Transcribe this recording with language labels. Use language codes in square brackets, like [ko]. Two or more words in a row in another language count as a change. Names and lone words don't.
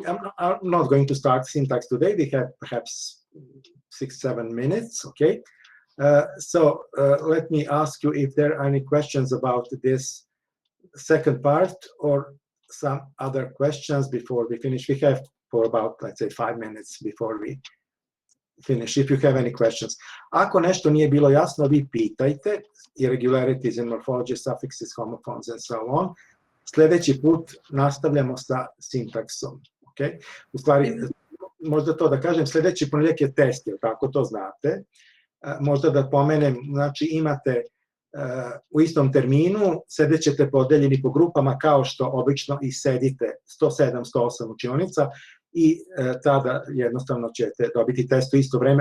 [en] I'm not going to start syntax today. We have perhaps 6-7 minutes, okay? So let me ask you if there are any questions about this second part or some other questions before we finish. We have for about, let's say, 5 minutes before we finish, if you have any questions. [sr] Ako nešto nije bilo jasno, vi pitajte. [en] Irregularities in morphology, suffixes, homophones, and so on. [sr] Sljedeći put nastavljamo sa sintaksom. Okay? U stvari, možda to da kažem, sljedeći ponedjeljak je test, jer tako to znate. Možda da pomenem, znači imate u istom terminu, sedjet ćete podeljeni po grupama kao što obično i sedite 107-108 učionica i tada jednostavno ćete dobiti test u isto vreme.